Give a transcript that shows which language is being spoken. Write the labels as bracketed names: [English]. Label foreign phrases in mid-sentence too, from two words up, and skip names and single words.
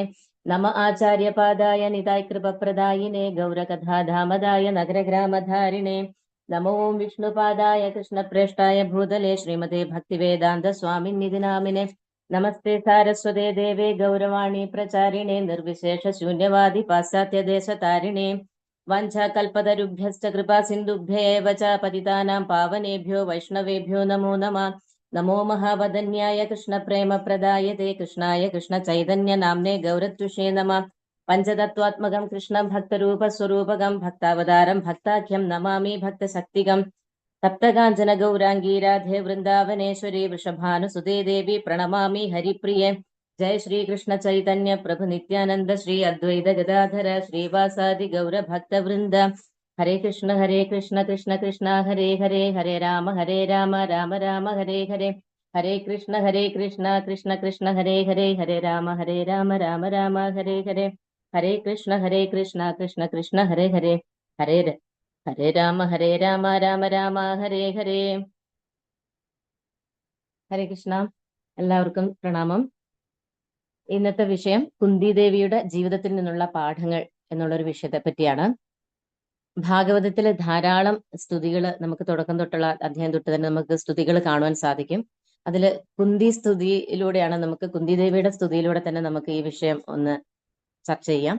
[Sanskrit] നമ ആചാര്യപാദായ നിതായ കൃപപ്രദായിനെ ഗൗരകഥാധാമദായ നഗരഗ്രാമധാരിണേ. നമോ വിഷ്ണുപാദായ കൃഷ്ണപ്രേഷ്ഠായ ഭൂതലേ ശ്രീമതേ ഭക്തിവേദാന്ത സ്വാമിന്നിധി നാമിനെ. നമസ്തേ സാരസ്വതേ ദേവേ ഗൗരവാണി പ്രചാരിണേ നിർവിശേഷ ശൂന്യവാദി പാശ്ചാത്യദേശതാരിണേ. വാഞ്ചാകൽപതരുഭ്യശ്ച കൃപാ സിന്ധുഭ്യേവ ച പതിതാനാം പാവനേഭ്യോ വൈഷ്ണവേഭ്യോ നമോ നമഃ. നമോ മഹാവദന്യായ കൃഷ്ണപ്രേമപ്രദായതേ കൃഷ്ണായ കൃഷ്ണചൈതന്യ നാമ്നേ ഗൗരത്വിഷേ നമഃ. പഞ്ചതത്വാത്മകം കൃഷ്ണം ഭക്തരൂപസ്വരൂപകം ഭക്താവതാരം ഭക്താഖ്യം നമാമി ഭക്തശക്തികം. സപ്തകാഞ്ചന ഗൗരാംഗീ രാധേ വൃന്ദാവനേശ്വരി വൃഷഭാനുസുതേ ദേവി പ്രണമാമി ഹരിപ്രിയേ. ജയ ശ്രീ കൃഷ്ണ ചൈതന്യ പ്രഭു നിത്യാനന്ദ ശ്രീ അദ്വൈത ഗദാധര ശ്രീവാസാദി ഗൗരഭക്തവൃന്ദ. ഹരേ കൃഷ്ണ കൃഷ്ണ കൃഷ്ണ ഹരേ ഹരേ, ഹരേ രാമ രാമ രാമ ഹരേ ഹരേ. ഹരേ കൃഷ്ണ കൃഷ്ണ കൃഷ്ണ ഹരേ ഹരേ, ഹരേ രാമ രാമ രാമ ഹരേ ഹരേ. ഹരേ കൃഷ്ണ കൃഷ്ണ കൃഷ്ണ ഹരേ ഹരേ, ഹരേ രാമ രാമ രാമ ഹരേ ഹരേ. [Malayalam] ഹരേ കൃഷ്ണ. എല്ലാവർക്കും പ്രണാമം. ഇന്നത്തെ വിഷയം കുന്തിദേവിയുടെ ജീവിതത്തിൽ നിന്നുള്ള പാഠങ്ങൾ എന്നുള്ളൊരു വിഷയത്തെ പറ്റിയാണ്. ഭാഗവതത്തിലെ ധാരാളം സ്തുതികൾ നമുക്ക് തുടക്കം തൊട്ടുള്ള അധ്യായം തൊട്ട് തന്നെ നമുക്ക് സ്തുതികൾ കാണുവാൻ സാധിക്കും. അതില് കുന്തി സ്തുതിയിലൂടെയാണ് നമുക്ക് കുന്തിദേവിയുടെ സ്തുതിയിലൂടെ തന്നെ നമുക്ക് ഈ വിഷയം ഒന്ന് ചർച്ച ചെയ്യാം.